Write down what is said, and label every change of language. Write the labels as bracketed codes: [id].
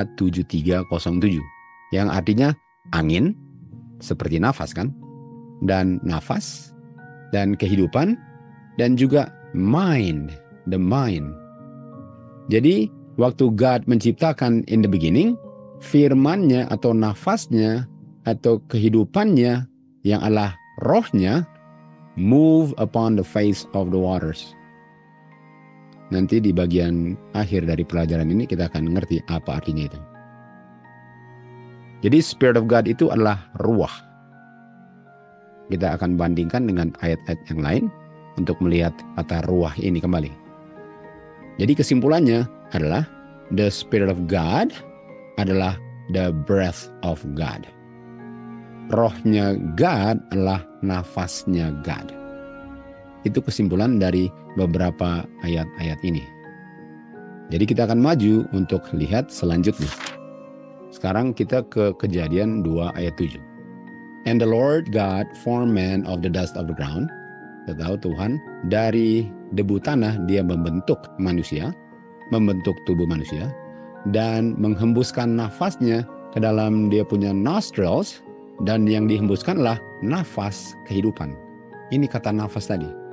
[id] H7307 yang artinya angin seperti nafas kan, dan nafas dan kehidupan, dan juga mind, the mind. Jadi waktu God menciptakan [en] in the beginning, [id] firman-Nya atau nafasnya atau kehidupannya yang adalah rohnya [en] move upon the face of the waters. [id] Nanti di bagian akhir dari pelajaran ini kita akan mengerti apa artinya itu. Jadi Spirit of God itu adalah ruah. Kita akan bandingkan dengan ayat-ayat yang lain untuk melihat kata ruah ini kembali. Jadi kesimpulannya adalah [en] the Spirit of God adalah the breath of God. [id] Rohnya God adalah nafasnya God. Itu kesimpulan dari beberapa ayat-ayat ini. Jadi kita akan maju untuk lihat selanjutnya. Sekarang kita ke Kejadian 2 ayat 7. [en] And the Lord God formed man of the dust of the ground. [id] Kita tahu Tuhan dari debu tanah dia membentuk manusia, membentuk tubuh manusia, dan menghembuskan nafasnya ke dalam dia punya nostrils, dan yang dihembuskanlah nafas kehidupan. Ini kata nafas tadi.